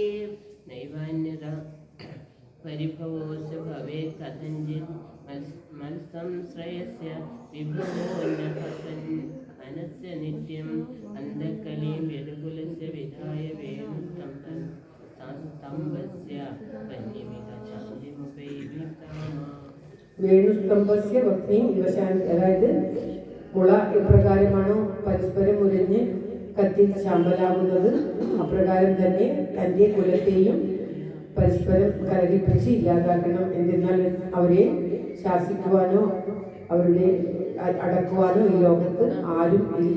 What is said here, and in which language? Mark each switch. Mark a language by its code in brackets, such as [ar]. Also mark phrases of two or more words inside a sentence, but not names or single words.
[sa] नैवान्यदा परिभवोऽस्य भवेत् कथञ्चित् मत्संश्रयस्य विभवोऽन्यहनस्य नित्यम् अन्धकलीं यदुकुलस्य विधाय वेणुस्तम्भस्य वह्निमिहशान्तिमुपैविताम् വേണുസ്തംഭസ്യ വക്നീം ഇവശാൻ. [ml] അതായത് മുള എപ്രകാരമാണോ പരസ്പരം മുറിഞ്ഞ് കത്തി ശാമ്പലാകുന്നത്, അപ്രകാരം തന്നെ തൻ്റെ കുലത്തെയും പരസ്പരം കലഹിപ്പിച്ച് ഇല്ലാതാക്കണം. എന്തെന്നാൽ അവരെ ശാസിക്കുവാനോ അവരുടെ അടക്കുവാനോ ഈ ലോകത്ത് ആരും ഇല്ല.